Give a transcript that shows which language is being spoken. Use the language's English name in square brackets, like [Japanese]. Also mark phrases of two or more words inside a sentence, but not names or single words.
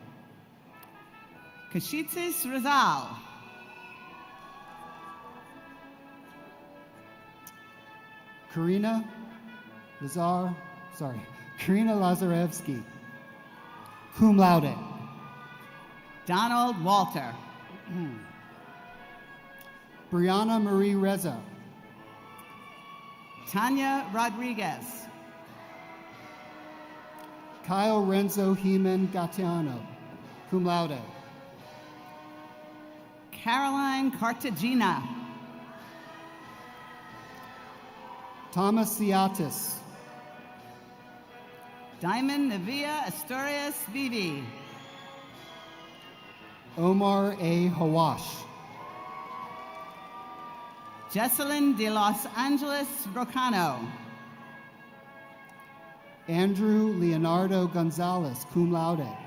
[English] Kashitsis Rizal. Karina Lazarevsky, [Latin] cum laude. [English] Donald Walter. Brianna Marie Reza. Tanya Rodriguez. Kyle Renzo Heman Gatiano, [Latin] cum laude. [English] Caroline Cartagena. Thomas Ciatis. Diamond Navia Asturias Vivi. Omar A. Hawash. Jesselyn de Los Angeles Rocano. Andrew Leonardo Gonzalez, [Latin] cum laude.